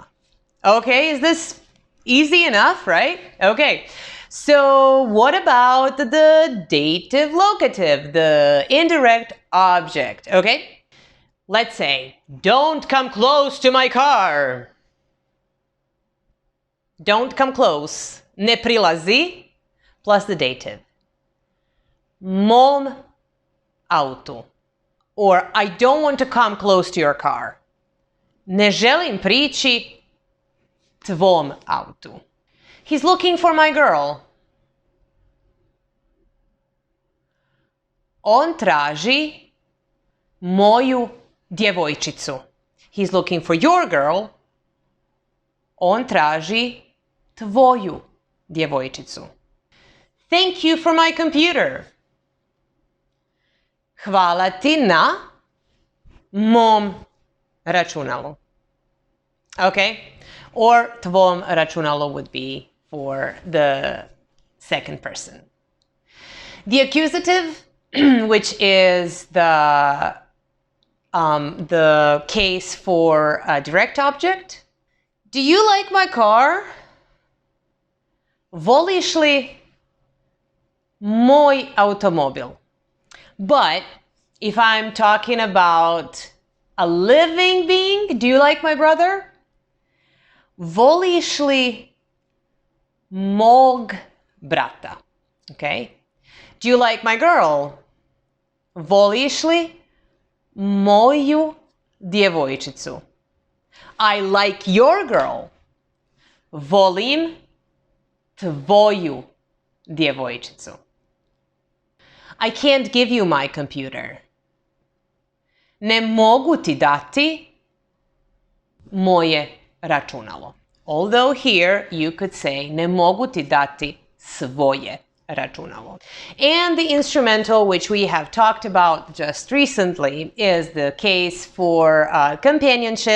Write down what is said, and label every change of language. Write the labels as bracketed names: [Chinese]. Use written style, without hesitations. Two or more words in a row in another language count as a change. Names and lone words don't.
[English] Okay, is this easy enough, right? Okay. So what about the dative locative, the indirect object, okay? Let's say, don't come close to my car. Don't come close. [Croatian] Ne prilazi, [English] plus the dative. [Croatian] Mom autu. [English] Or I don't want to come close to your car. [Croatian] Ne želim prići tvom autu. [English] He's looking for my girl. [Croatian] On traži moju djevojčicu. [English] He's looking for your girl. [Croatian] On traži tvoju djevojčicu. [English] Thank you for my computer. [Croatian] Hvala ti na mom računalu. [English] Okay? Or [Croatian] tvom računalu [English] would be for the second person. The accusative, which is the case for a direct object. Do you like my car? [Croatian] Voliš li moj automobil? [English] But if I'm talking about a living being, do you like my brother? [Croatian] Voliš li mog brata? [English] Okay. Do you like my girl? [Croatian] Voliš li moju djevojčicu? [English] I like your girl. [Croatian] Volim tvoju djevojčicu. [English] I can't give you my computer. [Croatian] Ne mogu ti dati moje računalo. [English] Although here you could say [Croatian] ne mogu ti dati svoje računalo. [English] And the instrumental, which we have talked about just recently, is the case for companionship.